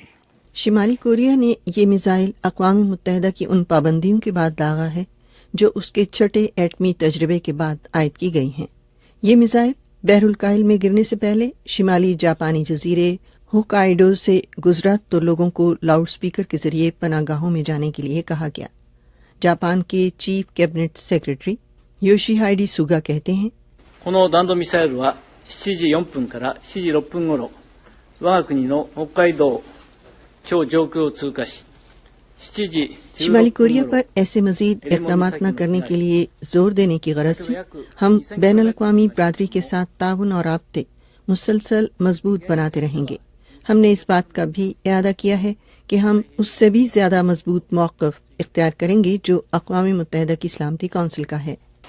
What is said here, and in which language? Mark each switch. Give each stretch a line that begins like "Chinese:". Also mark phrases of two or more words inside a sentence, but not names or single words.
Urdu: شمالی کوریا نے یہ میزائل اقوام متحدہ کی ان پابندیوں کے بعد داغا ہے جو اس کے چھٹے ایٹمی تجربے کے بعد عائد کی گئی ہیں۔ یہ میزائل بحر الکاہل میں گرنے سے پہلے شمالی جاپانی جزیرے ہوکائیڈو سے گزرا تو لوگوں کو لاؤڈ سپیکر کے ذریعے پناہ گاہوں میں جانے کے لیے کہا گیا۔ جاپان کے چیف کیبنٹ سیکرٹری یوشی ہائیڈی سوگا کہتے ہیں،
Japanese: この弾道ミサイルは7時4分から7時6分頃、我が国の北海道超上空を通過し、7時
Urdu: شمالی کوریا پر ایسے مزید اقدامات نہ کرنے کے لیے زور دینے کی غرض سے ہم بین الاقوامی برادری کے ساتھ تعاون اور رابطے مسلسل مضبوط بناتے رہیں گے۔ ہم نے اس بات کا بھی اعادہ کیا ہے کہ ہم اس سے بھی زیادہ مضبوط موقف اختیار کریں گے جو اقوام متحدہ کی سلامتی کونسل کا ہے۔